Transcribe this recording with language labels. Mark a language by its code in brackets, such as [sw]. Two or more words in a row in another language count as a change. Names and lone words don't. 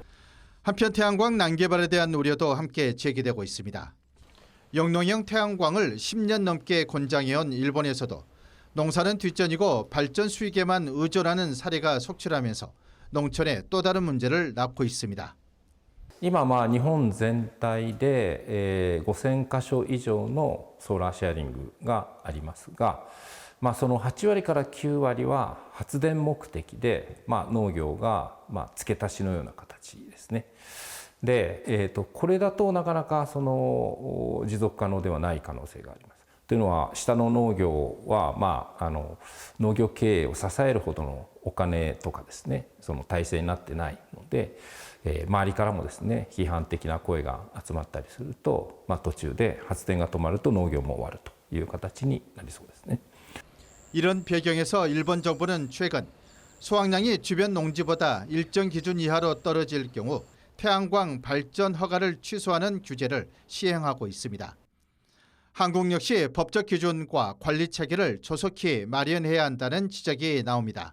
[ko] 한편 태양광 난개발에 대한 우려도 함께 제기되고 있습니다. 영농형 태양광을 10년 넘게 권장해온 일본에서도 농사는 뒷전이고 발전 수익에만 의존하는 사례가 속출하면서 농촌에 또 다른 문제를 낳고 있습니다. [ja] 今日本全体で5000箇所以上のソーラーシェアリングがありますが、その8割から9割は発電目的で、農業が付け足しのような形ですね。で、これだとなかなかその持続可能ではない可能性があります。というのは下の農業は、農業経営を支えるほどのお金とかですね、その体制になってないので、周りからもですね、批判的な声が集まったりすると、途中で発電が止まると農業も終わるという形になりそうですね。 [ko] 이런 배경에서 일본 정부는 최근 수확량이 주변 농지보다 일정 기준 이하로 떨어질 경우 태양광 발전 허가를 취소하는 규제를 시행하고 있습니다. 한국 역시 법적 기준과 관리 체계를 조속히 마련해야 한다는 지적이 나옵니다.